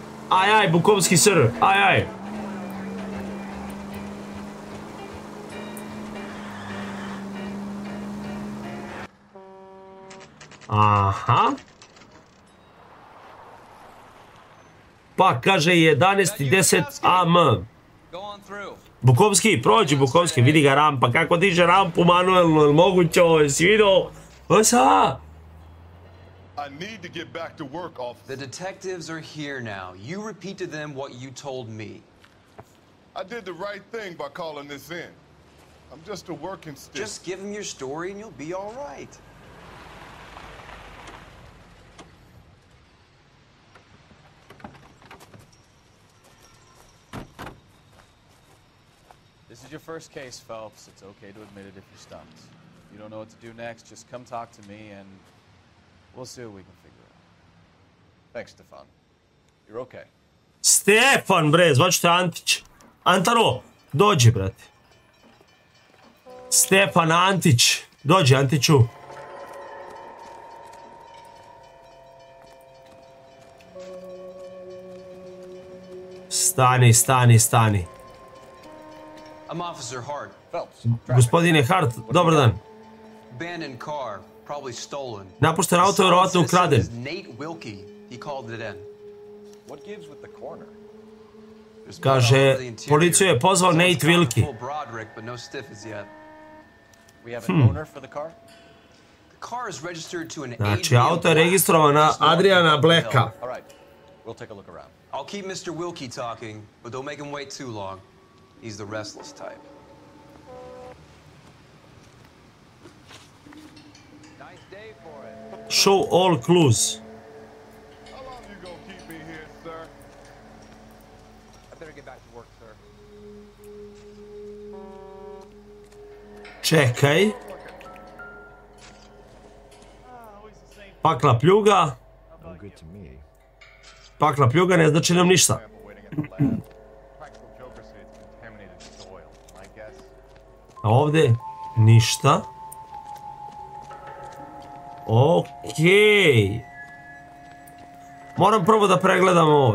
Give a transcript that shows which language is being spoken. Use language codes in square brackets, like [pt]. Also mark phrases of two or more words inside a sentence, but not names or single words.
[sr] Aj, Bukovski sir, aj. Aha. Pa kaže 11:10 AM. Bukovski, prođi Bukovski, vidi ga rampa, kako diže rampu manuelno, ili moguće ovo, jesi vidio? Ovo sa? [en] I need to get back to work, officer. The detectives are here now. You repeat to them what you told me. I did the right thing by calling this in. I'm just a working stick. Just give them your story and you'll be all right. This is your first case, Phelps. It's okay to admit it if you're stumped. You don't know what to do next, just come talk to me and we'll see what we can figure out. Thanks, Stefan. You're okay. [sr] Stefan, bre, zvaću te Antić. Antaro, dođi, brate. Stefan Antić. Dođi, Antiću. Stani. [en] I'm Officer Hart. Phelps. [sr] Gospodine Hart, dobar dan. [en] Abandoned car, probably stolen. [sr] Napušten auto, vjerovatno ukraden. [en] Nate Wilkie. He called it in. What gives with the corner? [sr] Kaže, policiju je pozvao Nate Wilkie. [en] We have an owner for the car? The car is registered to an [sr] Znači, auto je registrovan na Adriana Blacka. [en] All right. We'll take a look around. I'll keep Mr. Wilkie talking, but don't make him wait too long. He's the restless type. Nice day for it. Show all clues. How long you gonna keep me here, sir? I better get back to work, sir. [sr] Čekaj. Pakla pljuga. [en] No good to me. [sr] Pakla pljuga ne znači nam ništa. A ovdje ništa. Okej. Moram prvo da pregledam ovo.